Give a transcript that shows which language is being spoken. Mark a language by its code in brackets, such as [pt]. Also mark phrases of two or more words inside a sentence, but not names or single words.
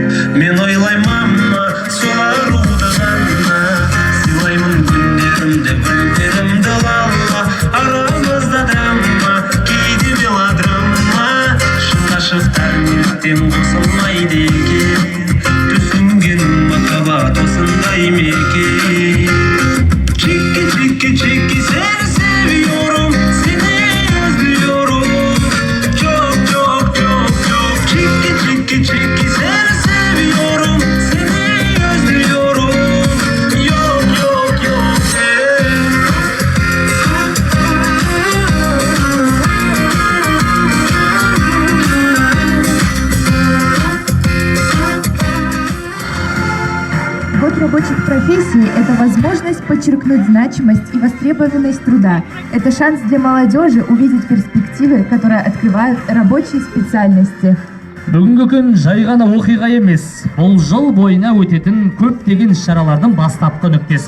[kk] Мен ойлаймын сол аруды ғана, сыйлаймын күндерімді, гүлдерімді лалла. Арамызда драма, кейде мелодрама, шын ғашықтар неліктен қосылмайды екен? Түсінгенім махаббат осындай ма екен? [tr] Çiki, çiki, çiki, seni seviyorum, seni özlüyorum. Çok, çok, çok, çok. Çiki, çiki, çiki, seni seviyorum, seni özlüyorum. Yok, yok, yok, [ru] Год рабочих профессий – это возможность подчеркнуть значимость и востребованность труда. Это шанс для молодежи увидеть перспективы, которые открывают рабочие специальности. [kk] Бүгінгі күн жай ғана оқиға емес, бұл жыл бойына өтетін көптеген іс-шаралардың бастапқы нүктесі.